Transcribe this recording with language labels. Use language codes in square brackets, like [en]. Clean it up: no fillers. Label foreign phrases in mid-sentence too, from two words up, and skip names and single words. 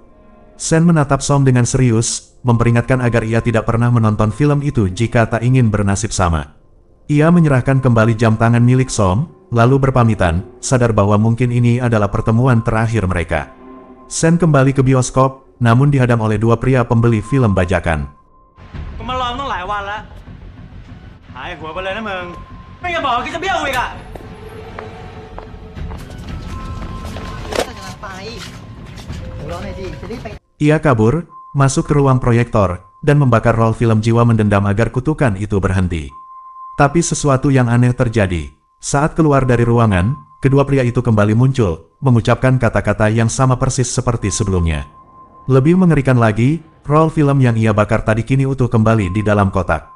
[id] Sen menatap Som dengan serius, memperingatkan agar ia tidak pernah menonton film itu jika tak ingin bernasib sama. Ia menyerahkan kembali jam tangan milik Som, lalu berpamitan, sadar bahwa mungkin ini adalah pertemuan terakhir mereka. Sen kembali ke bioskop, namun dihadang oleh dua pria pembeli film bajakan. [th] มารอตั้งหลายวันแล้วหายหัวไปเลยนะมึงไม่จะบอกว่าคิดจะเบี้ยวอีกอ่ะกำลังไปรอหน่อยดิจะรีบไป [id] Ia kabur, masuk ke ruang proyektor, dan membakar roll film Jiwa Mendendam agar kutukan itu berhenti. Tapi sesuatu yang aneh terjadi. Saat keluar dari ruangan, kedua pria itu kembali muncul, mengucapkan kata-kata yang sama persis seperti sebelumnya. Lebih mengerikan lagi, roll film yang ia bakar tadi kini utuh kembali di dalam kotak.